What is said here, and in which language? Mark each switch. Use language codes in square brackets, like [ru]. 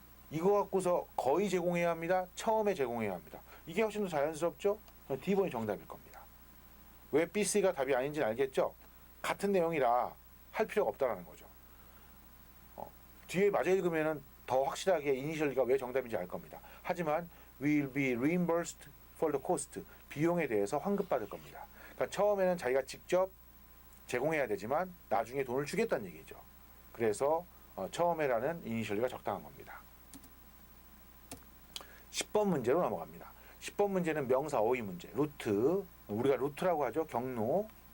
[ko] 이거 갖고서 거의 제공해야 합니다. 처음에 제공해야 합니다. 이게 훨씬 더 자연스럽죠? D번이 정답일 겁니다. 왜 B, C가 답이 아닌지는 알겠죠? 같은 내용이라 할 필요가 없다라는 거죠. 뒤에 맞아 읽으면은 더 확실하게 이니셜리가 왜 정답인지 알 겁니다. 하지만 [en] will be reimbursed for the cost [ko] 비용에 대해서 환급받을 겁니다. 그러니까 처음에는 자기가 직접 제공해야 되지만 나중에 돈을 주겠다는 얘기죠. 그래서 처음에라는 이니셜리가 적당한 겁니다. 10번 문제로 넘어갑니다. 10번 문제는 명사 어휘 문제. 루트, 우리가 루트라고 하죠. 경로.